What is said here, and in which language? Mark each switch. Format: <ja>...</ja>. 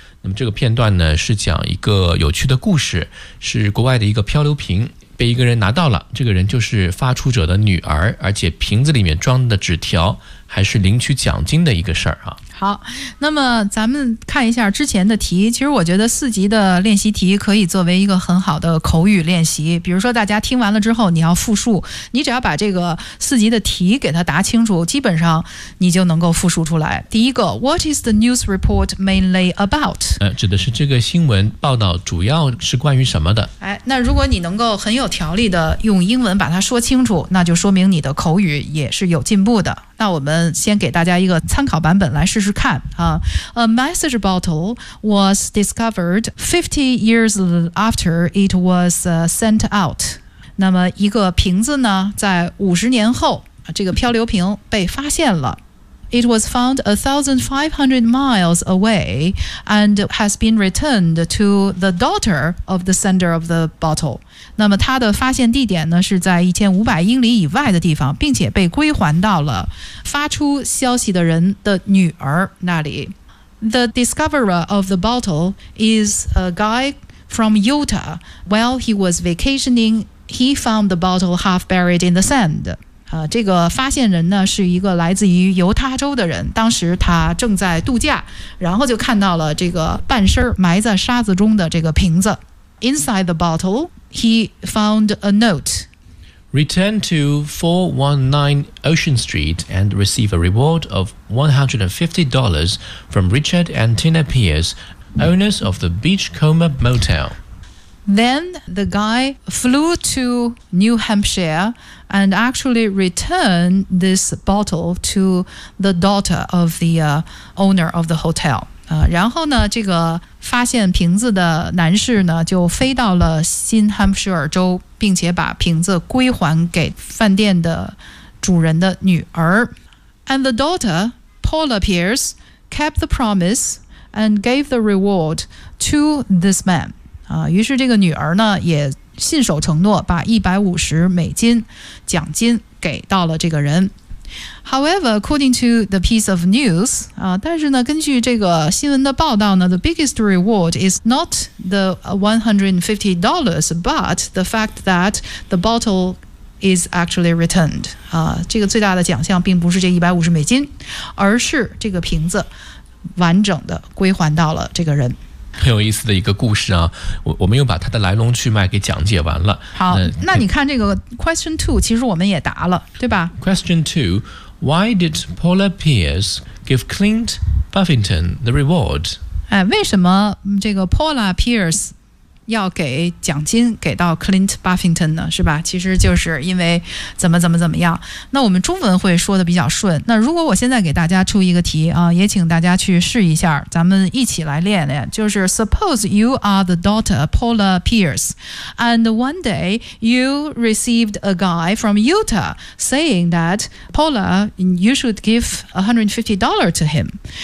<zh>那么这个片段呢，是讲一个有趣的故事，是国外的一个漂流瓶被一个人拿到了，这个人就是发出者的女儿，而且瓶子里面装的纸条还是领取奖金的一个事儿啊。好，那么咱们看一下之前的题，其实我觉得四级的练习题可以作为一个很好的口语练习，比如说大家听完了之后你要复述，你只要把这个四级的题给它答清楚，基本上你就能够复述出来。第一个</zh> <en>What is the news report mainly about?</en> <zh>指的是这个新闻报道主要是关于什么的。哎，那如果你能够很有条理的用英文把它说清楚，那就说明你的口语也是有进步的。那我们先给大家一个参考版本来试试看啊。</zh> <en>A message bottle was discovered 50 years after it was sent out.</en> <zh>那么一个瓶子呢，在50年后，这个漂流瓶被发现了。</zh> <en>It was found 1,500 miles away and has been returned to the daughter of the sender of the bottle.</en> <zh>那么它的发现地点呢是在1500英里以外的地方，并且被归还到了发出消息的人的女儿那里。</zh> <en>The discoverer of the bottle is a guy from Utah. While he was vacationing, he found the bottle half buried in the sand.</en> <zh>这个发现人呢是一个来自于犹他州的人，当时他正在度假，然后就看到了这个半身埋在沙子中的这个瓶子。</zh> <en>Inside the bottle, he found a note. Return to 419 Ocean Street and receive a reward of $150 from Richard and Tina Pierce, owners of the Beachcomber Motel. Then the guy flew to New Hampshire and actually returned this bottle to the daughter of the owner of the hotel.</en> <zh>然后呢，这个发现瓶子的男士呢，就飞到了新罕布什尔州，并且把瓶子归还给饭店的主人的女儿。</zh> <en>And the daughter, Paula Pierce, kept the promise and gave the reward to this man.</en> <zh>于是这个女儿呢，也信守承诺，把$150奖金给到了这个人。</zh> <en>However, according to the piece of news,</en> <zh>但是呢根据这个新闻的报道呢</zh> <en>the biggest reward is not the $150, but the fact that the bottle is actually returned.</en> <zh>这个最大的奖项并不是这$150，而是这个瓶子完整的归还到了这个人。很有意思的一个故事啊，我们又把它的来龙去脉给讲解完了。好，那你看这个</zh> <en>question two，</en> <zh>其实我们也答了，对吧</zh> <en>？Question two， why did Paula Pierce give Clint Buffington the reward？</en> <zh>哎，为什么这个 Paula Pierce 要给奖金给到 Clint Buffington 呢？是吧？其实就是因为怎么样。那我们中文会说的比较顺。那如果我现在给大家出一个题啊，也请大家去试一下，咱们一起来练练。就是</zh> <en>Suppose you are the daughter Paula Pierce, and one day you received a guy from Utah saying that Paula, you should give $150 to him.</en>